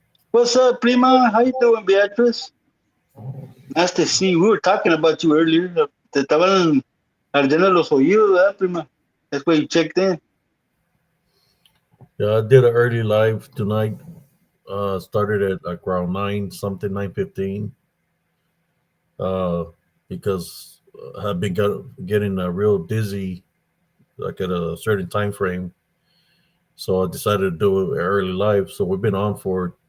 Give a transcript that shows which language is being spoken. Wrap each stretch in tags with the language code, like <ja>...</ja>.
<en>What's up, Prima? How you doing, Beatrice? Nice to see you. We were talking about you earlier.</en> <es>Te estaban ardiendo los oídos, ¿verdad, Prima?</es> <en>That's why you checked in. Yeah, I did an early live tonight. Started at like around 9 something, 9:15. Uh, because I've been getting real dizzy, like at a certain time frame. So I decided to do it early live. So we've been on for</en>